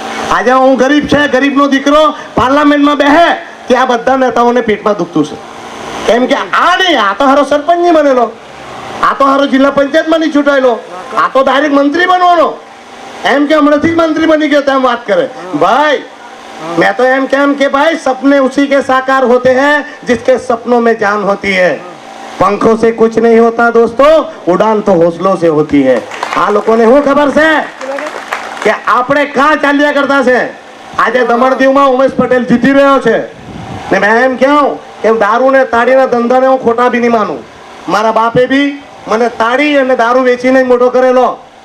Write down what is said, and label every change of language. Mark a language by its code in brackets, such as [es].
[gu] આજે હું ગરીબ છે, ગરીબનો દીકરો પાર્લામેન્ટમાં બેહે ત્યાં બધા નેતાઓને પેટમાં દુખતું છે. કેમ કે આ નહીં, આ તો હારો સરપંચ નહીં બનેલો, આ તો હારો જિલ્લા પંચાયતમાં નહીં ચૂંટાયેલો, આ તો ડાયરેક્ટ મંત્રી બનવાનો. એમ કે હમણાંથી જ મંત્રી બની ગયો તેમ વાત કરે. [hi] ભાઈ मैं तो एम केम के भाई सपने उसी के साकार होते हैं जिसके सपनों में जान होती है. पंखों से कुछ नहीं होता दोस्तों, उड़ान तो हौसलों से होती है. [gu] આ લોકોને શું ખબર છે કે આપણે ક્યાં ચાલ્યા કરતા છે. આજે દમણ દીવમાં ઉમેશ પટેલ જીતી રહ્યો છે ને મેં એમ કહું કે દારૂ ને તાળીના ધંધાને હું ખોટા બી નહીં માનું. મારા બાપે બી મને તાળી અને દારૂ વેચીને જ મોટો કરેલો.